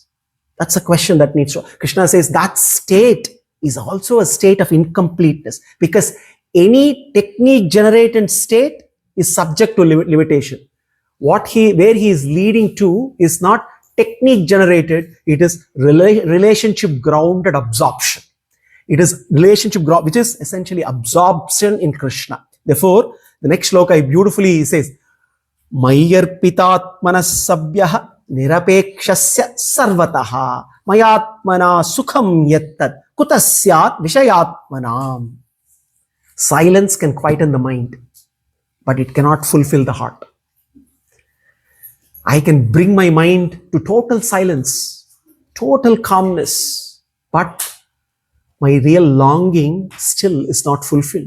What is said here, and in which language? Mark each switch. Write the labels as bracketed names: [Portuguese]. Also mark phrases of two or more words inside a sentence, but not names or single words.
[English] That's a question that needs to. Krishna says that state is also a state of incompleteness, because any technique generated state is subject to limitation. Where he is leading to is not technique generated, it is relationship grounded absorption. It is relationship ground, which is essentially absorption in Krishna. Therefore, the next shloka beautifully says, [Sanskrit] Mayarpitatmanas sabhyah nirapekshasya sarvataha mayatmana sukham yattat kutasyat vishayatmanam. [English] Silence can quieten the mind, but it cannot fulfill the heart. I can bring my mind to total silence, total calmness, but my real longing still is not fulfilled.